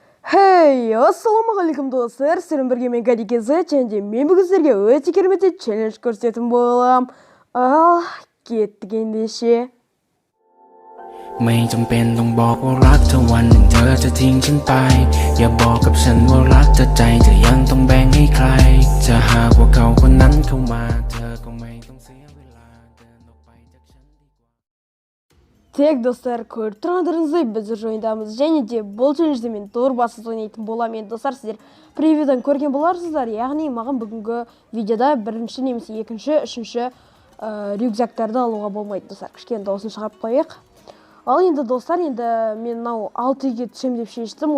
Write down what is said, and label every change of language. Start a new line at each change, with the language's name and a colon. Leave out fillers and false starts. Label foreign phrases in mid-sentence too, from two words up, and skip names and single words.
Kazakh: Хей, ассалаумағалейкум достар, сіздермен бірге мен Кадикезі, және мен бүгін сіздерге өте керемет челлендж көрсететін болам. Кеттік ендеше.
Thai: ไม่จำเป็นต้องบอกว่ารักเธอวันหนึ่งเธอจะทิ้งฉันไปอย่าบอกกับฉันว่ารักเธอใจจะยังต้องแบ่งให้ใครจะหากว่าเขาคนนั้นเข้ามาเธอก็ไม่ต้องเสียเวลาเดินออกไปจากฉันดีกว่า
Kazakh: Тек достар, көріп тұрғандарыңыздай біз уже ойындамыз, және де бұл челленджді мен дорбасыз ойнайтын боламын. Достар, сіздер превьюдан көрген боларсыздар, яғни маған бүгінгі видеода бірінші немесе екінші, үшінші рюкзактарды алуға болмайды. Достар, кішкене дауысын шығарып қояйық. Ал енді достар, енді мен мынау 6 үйге түсем деп шештім.